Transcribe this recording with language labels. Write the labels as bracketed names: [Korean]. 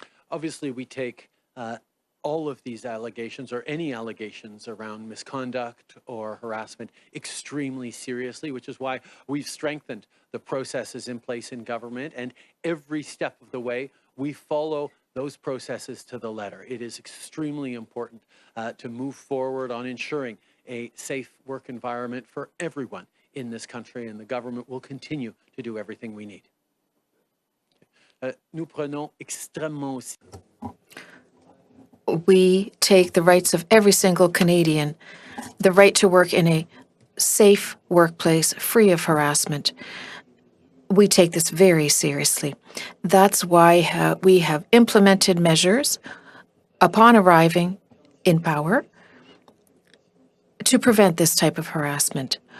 [English] Obviously, we take all of these allegations or any allegations around misconduct or harassment extremely seriously, which is why we've strengthened the processes in place in government, and every step of the way we follow those processes to the letter. It is extremely important to move forward on ensuring a safe work environment for everyone in this country, and the government will continue to do everything we need. [French] Nous prenons extrêmement aussi. [English] We take the rights of every single Canadian, the right to work in a safe workplace free of harassment. We take this very seriously. That's why we have implemented measures upon arriving in power to prevent this type of harassment.